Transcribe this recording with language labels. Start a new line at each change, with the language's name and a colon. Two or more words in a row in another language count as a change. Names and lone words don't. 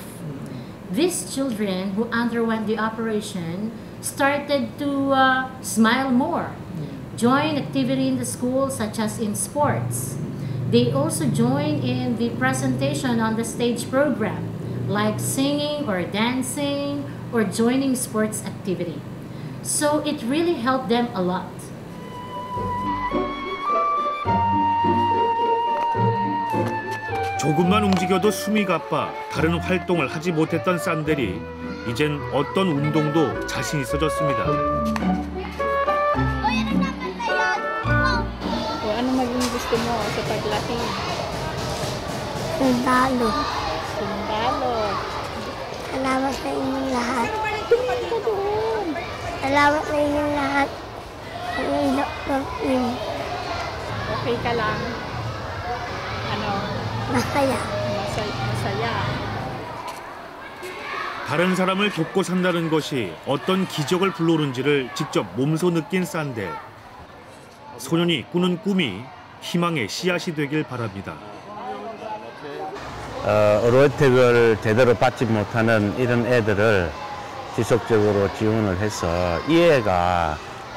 English: These children who underwent the operation started to smile more, join activity in the school such as in sports. They also join in the presentation on the stage program, like singing or dancing or joining sports activity. So it really helped them a lot.
Korean: 조금만 움직여도 숨이 가빠 다른 활동을 하지 못했던 산델이 이젠 어떤 운동도 자신 있어졌습니다.
Filipino: Ano maging gusto mo sa paglaki? Sundalo. Sundalo. Salamat sa inyong lahat. Salamat sa inyong lahat. Okay ka lang? Ano? Masaya. Masaya.
Korean: 다른 사람을 돕고 산다는 것이 어떤 기적을 불러오는지를 직접 몸소 느낀 산델. 소년이 꾸는 꿈이 희망의 씨앗이 되길 바랍니다. 의료 혜택을 제대로 받지 못하는 이런 애들을 지속적으로 지원을 해서 이 애가